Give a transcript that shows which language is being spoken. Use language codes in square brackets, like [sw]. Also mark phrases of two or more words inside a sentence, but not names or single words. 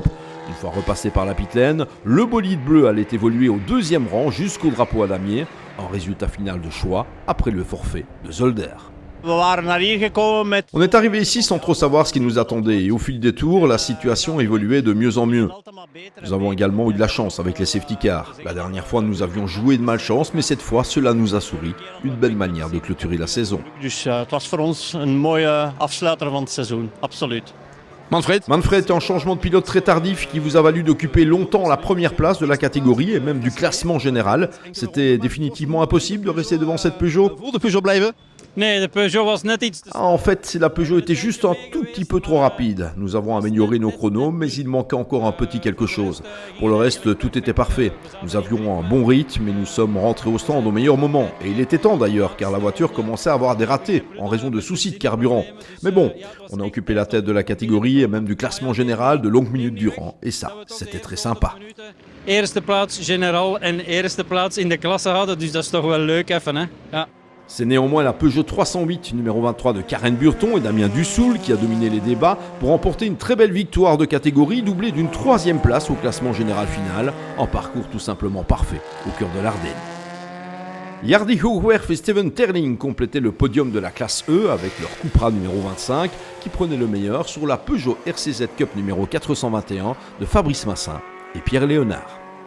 [fr] Une fois repassé par la [en] pit lane, [fr] le bolide bleu allait évoluer au 2e rang jusqu'au drapeau à damier, un résultat final de choix après le forfait de Zolder. On est arrivé ici sans trop savoir ce qui nous attendait et au fil des tours, la situation évoluait de mieux en mieux. Nous avons également eu de la chance avec les [en] safety cars. [fr] La dernière fois, nous avions joué de malchance, mais cette fois, cela nous a souri. Une belle manière de clôturer la saison. [nl] Het was voor ons een mooie afsluiter van het seizoen, absoluut. [fr] Manfred est un changement de pilote très tardif qui vous a valu d'occuper longtemps la première place de la catégorie et même du classement général. C'était définitivement impossible de rester devant cette Peugeot. [nl] Nee, de Peugeot was net iets te... [fr] En fait, la Peugeot était juste un tout petit peu trop rapide. Nous avons amélioré nos chronos, mais il manquait encore un petit quelque chose. Pour le reste, tout était parfait. Nous avions un bon rythme et nous sommes rentrés au stand au meilleur moment. Et il était temps d'ailleurs, car la voiture commençait à avoir des ratés en raison de soucis de carburant. Mais bon, on a occupé la tête de la catégorie et même du classement général de longues minutes durant. Et ça, c'était très sympa. [nl] Eerste plaats generaal en eerste plaats in de klasse hadden, dus dat is toch wel leuk even, hè? Ja. [fr] C'est néanmoins la Peugeot 308 numéro 23 de Karen Burton et Damien Dussoul qui a dominé les débats pour remporter une très belle victoire de catégorie doublée d'une 3e place au classement général final, un parcours tout simplement parfait au cœur de l'Ardenne. Jardy Hoogwerf et Steven Terling complétaient le podium de la classe E avec leur Cupra numéro 25 qui prenait le meilleur sur la Peugeot RCZ Cup numéro 421 de Fabrice Massin et Pierre Léonard.